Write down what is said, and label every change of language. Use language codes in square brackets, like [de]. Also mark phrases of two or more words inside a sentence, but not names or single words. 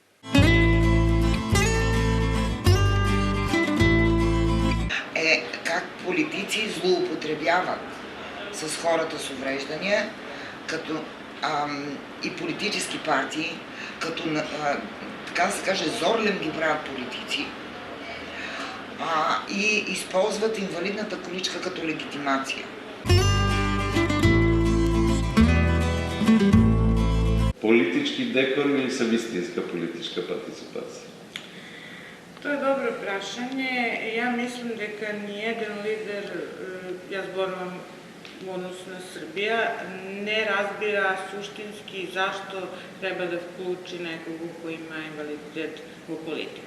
[bg] Как политици злоупотребяват с хората с увреждания, като и политически партии, като, така да се каже, зорлем ги правят политици и използват инвалидната количка като легитимация. [mk] Политички декор или са вистинска политичка партиципација? Тоа е добро прашање. Ја мислам дека ниеден лидер, ја зборувам во однос на Србија, не разбира суштински зашто треба да вклучи некого кој има инвалидитет во политика.